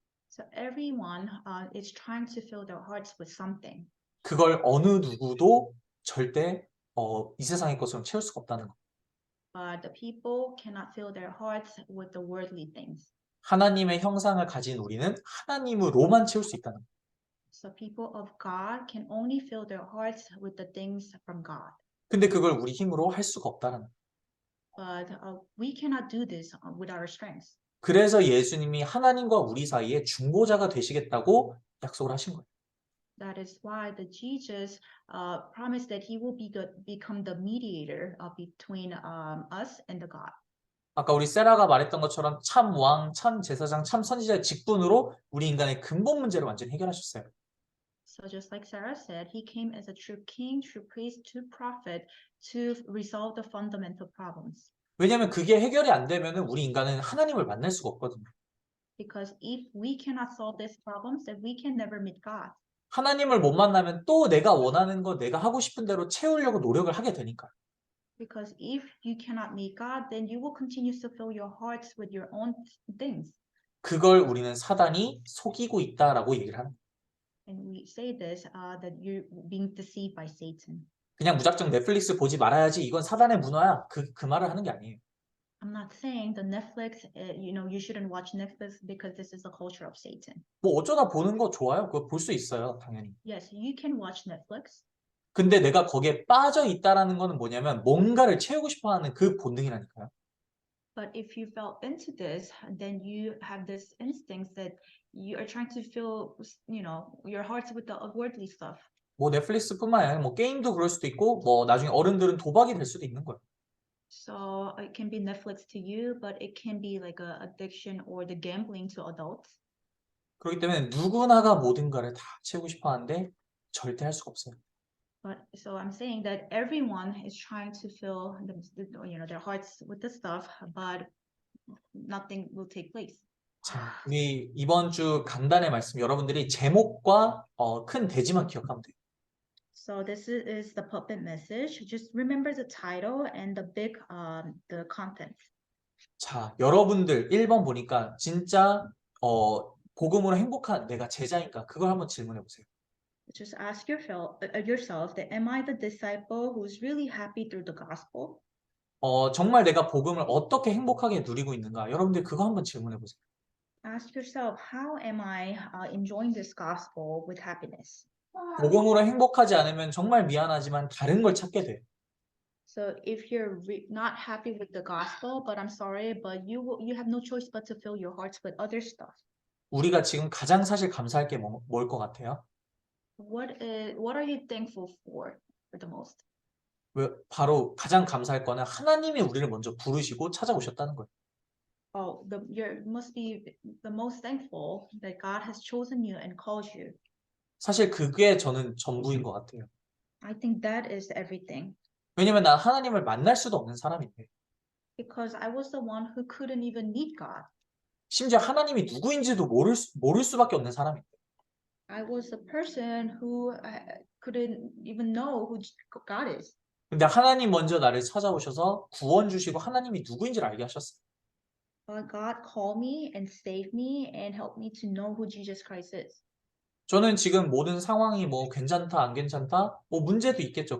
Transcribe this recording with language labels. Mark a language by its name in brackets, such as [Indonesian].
[English] So everyone is trying to fill their hearts with something. [Korean] 그걸 어느 누구도 절대 이 세상의 것으로 채울 수가 없다는 거예요. [English] But the people cannot fill their hearts with the worldly things. [Korean] 하나님의 형상을 가진 우리는 하나님으로만 채울 수 있다는 거예요. [English] So people of God can only fill their hearts with the things from God. [Korean] 근데 그걸 우리 힘으로 할 수가 없다는 거예요. [English] But we cannot do this with our strengths. [Korean] 그래서 예수님이 하나님과 우리 사이에 중보자가 되시겠다고 약속을 하신 거예요. [English] That is why the Jesus promised that he will become the mediator between us and the God. [Korean] 아까 우리 세라가 말했던 것처럼 참 왕, 참 제사장, 참 선지자의 직분으로 우리 인간의 근본 문제를 완전히 해결하셨어요. [English] So just like Sarah said, he came as a true king, true priest, true prophet to resolve the fundamental problems. [Korean] 왜냐하면 그게 해결이 안 되면은 우리 인간은 하나님을 만날 수가 없거든요. [English] Because if we cannot solve these problems, then we can never meet God. [Korean] 하나님을 못 만나면 또 내가 원하는 거, 내가 하고 싶은 대로 채우려고 노력을 하게 되니까. [English] Because if you cannot meet God, then you will continue to fill your hearts with your own things. [Korean] 그걸 우리는 사단이 속이고 있다라고 얘기를 합니다. [English] And we say this, that you're being deceived by Satan. [Korean] 그냥 무작정 넷플릭스 보지 말아야지 이건 사단의 문화야. 그 말을 하는 게 아니에요. [English] I'm not saying the Netflix, you shouldn't watch Netflix because this is the culture of Satan. [Korean] 뭐 어쩌다 보는 거 좋아요. 그거 볼 수 있어요. 당연히. [English] Yes, you can watch Netflix. [Korean] 근데 내가 거기에 빠져 있다라는 거는 뭐냐면 뭔가를 채우고 싶어 하는 그 본능이라니까요. [English] But if you fell into this, then you have this instinct that you are trying to fill, your hearts with the worldly stuff. [Korean] 뭐 넷플릭스뿐만 아니라 뭐 게임도 그럴 수도 있고 뭐 나중에 어른들은 도박이 될 수도 있는 거예요. [English] So it can be Netflix to you, but it can be like a addiction or the gambling to adults. [Korean] 그렇기 때문에 누구나가 모든가를 다 채우고 싶어 하는데 절대 할 수가 없어요. [English] But so I'm saying that everyone is trying to fill their hearts with the stuff, but nothing will take place. [Korean] 자, 우리 이번 주 강단의 말씀 여러분들이 제목과 큰 대지만 기억하면 돼요. [English] So this is the puppet message. Just remember the title and the big the content. [Korean] 자, 여러분들 1번 보니까 진짜 복음으로 행복한 내가 제자인가 그걸 한번 질문해 보세요. [English] Just ask yourself that am I the disciple who's really happy through the gospel? [Korean] 정말 내가 복음을 어떻게 행복하게 누리고 있는가? 여러분들 그거 한번 질문해 보세요. [English] Ask yourself, how am I enjoying this gospel with happiness? [Korean] 복음으로 행복하지 않으면 정말 미안하지만 다른 걸 찾게 돼요. [English] So if you're not happy with the gospel, but I'm sorry, but you have no choice but to fill your hearts with other stuff. [Korean] 우리가 지금 가장 사실 감사할 게 뭘 것 같아요? [English] What are you thankful for the most? [Korean] 바로 가장 감사할 거는 하나님이 우리를 먼저 부르시고 찾아오셨다는 거예요. [English] Oh, you must be the most thankful that God has chosen you and called you. [Korean] 사실 그게 저는 전부인 것 같아요. [English] I think that is everything. [Korean] 왜냐면 난 하나님을 만날 수도 없는 사람인데 [English] Because I was the one who couldn't even meet God. [Korean] 심지어 하나님이 누구인지도 모를 수밖에 없는 사람인데 [English] I was the person who couldn't even know who God is. [Korean] 근데 하나님 먼저 나를 찾아오셔서 구원 주시고 하나님이 누구인지를 알게 하셨어요. [English] But God called me and saved me and helped me to know who Jesus Christ is. [Korean] 저는 지금 모든 상황이 뭐 괜찮다 안 괜찮다 뭐 문제도 있겠죠.